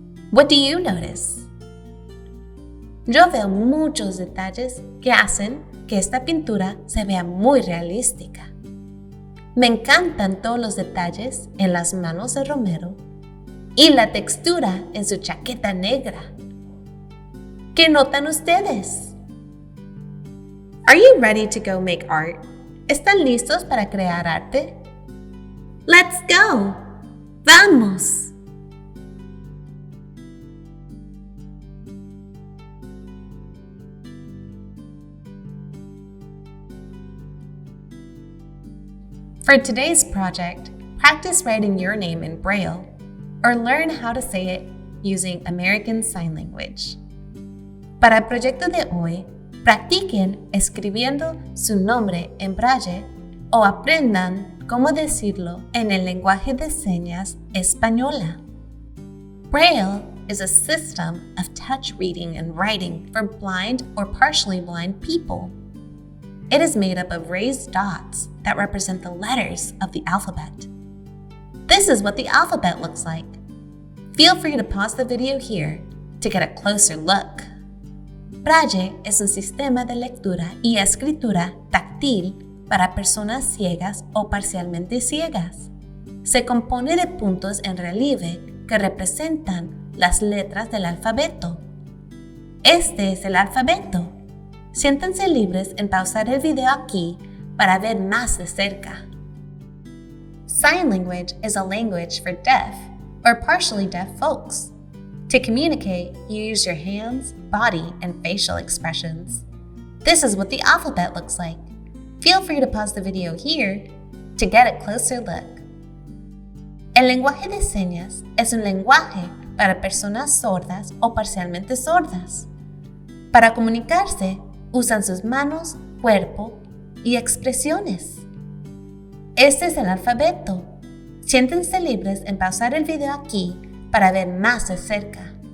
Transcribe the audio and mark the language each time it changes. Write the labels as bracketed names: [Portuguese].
[English] What do you notice? [Spanish] Yo veo muchos detalles que hacen que esta pintura se vea muy realística. Me encantan todos los detalles en las manos de Romero y la textura en su chaqueta negra. ¿Qué notan ustedes? [English] Are you ready to go make art? [Spanish] ¿Están listos para crear arte? [English] Let's go! [Spanish] ¡Vamos! [English] For today's project, practice writing your name in Braille or learn how to say it using American Sign Language. [Spanish] Para el proyecto de hoy, practiquen escribiendo su nombre en Braille o aprendan cómo decirlo en el lenguaje de señas española. [English] Braille is a system of touch reading and writing for blind or partially blind people. It is made up of raised dots that represent the letters of the alphabet. This is what the alphabet looks like. Feel free to pause the video here to get a closer look. [Spanish] Braille es un sistema de lectura y escritura táctil para personas ciegas o parcialmente ciegas. Se compone de puntos en relieve que representan las letras del alfabeto. Este es el alfabeto. Siéntanse libres en pausar el video aquí para ver más de cerca. [English] Sign language is a language for deaf or partially deaf folks. To communicate, you use your hands, body, and facial expressions. This is what the alphabet looks like. Feel free to pause the video here to get a closer look. [Spanish] El lenguaje de señas es un lenguaje para personas sordas o parcialmente sordas. Para comunicarse, usan sus manos, cuerpo y expresiones. Este es el alfabeto. Siéntense libres en pausar el video aquí para ver más de cerca.